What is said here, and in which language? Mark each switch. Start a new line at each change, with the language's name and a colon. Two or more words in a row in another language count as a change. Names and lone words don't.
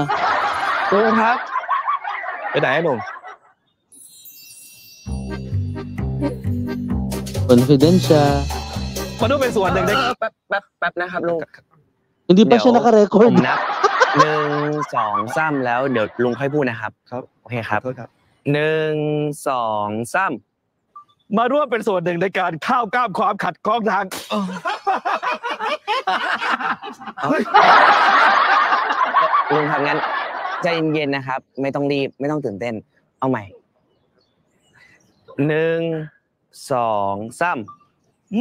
Thai: ลุงครับ ไปไหนลุง Confidential. มาดูเป็นส่วนหนึ่งได้แป๊บนะครับลุง
Filipino: Hindi pa siya
Thai: ผ
Filipino: naka-record.
Thai: มนับ 1 2 3แล้วเดี๋ยวลุงค่อยพูดนะครับ ครับ โอเคครับ 1 2 3มาร่วมเป็นส่วนหนึ่งในการข้าวก้ามความขัดข้องทางลุงทำงั้นใจเย็นๆนะครับ ไม่ต้องรีบไม่ต้องตื่นเต้น เอาใหม่ 1 2 3